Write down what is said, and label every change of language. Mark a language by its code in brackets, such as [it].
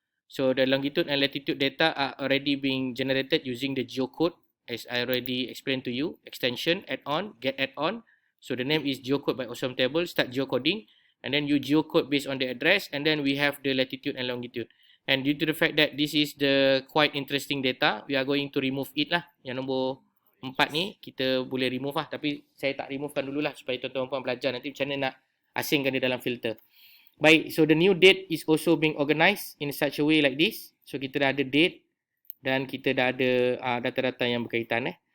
[en] So, the longitude and latitude data are already being generated using the geocode as I already explained to you. Extension, add-on, get add-on. So, the name is geocode by Awesome Table. Start geocoding. And then you geocode based on the address. And then we have the latitude and longitude. And due to the fact that this is the quite interesting data, we are going to remove it lah. [ms] Yang nombor 4 ni, kita boleh remove lah. Tapi saya tak removekan dulu lah supaya tuan-tuan puan belajar nanti macam mana nak asingkan dia dalam filter. [en] Baik, so the new date is also being organised in such a way like this. [ms] So kita dah ada date dan kita dah ada data-data yang berkaitan.